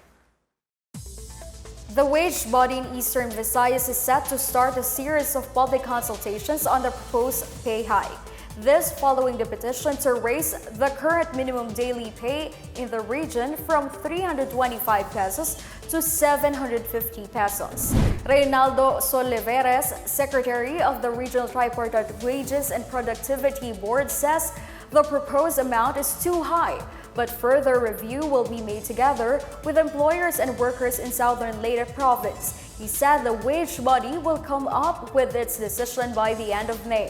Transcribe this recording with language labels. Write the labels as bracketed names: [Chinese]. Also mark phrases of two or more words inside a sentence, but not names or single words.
[English] The wage body in Eastern Visayas is set to start a series of public consultations on the proposed pay hike. This following the petition to raise the current minimum daily pay in the region from 325 pesos to 750 pesos. Reynaldo Soliveres, Secretary of the Regional Tripartite Wages and Productivity Board, says the proposed amount is too high, but further review will be made together with employers and workers in Southern Leyte Province. He said the wage body will come up with its decision by the end of May.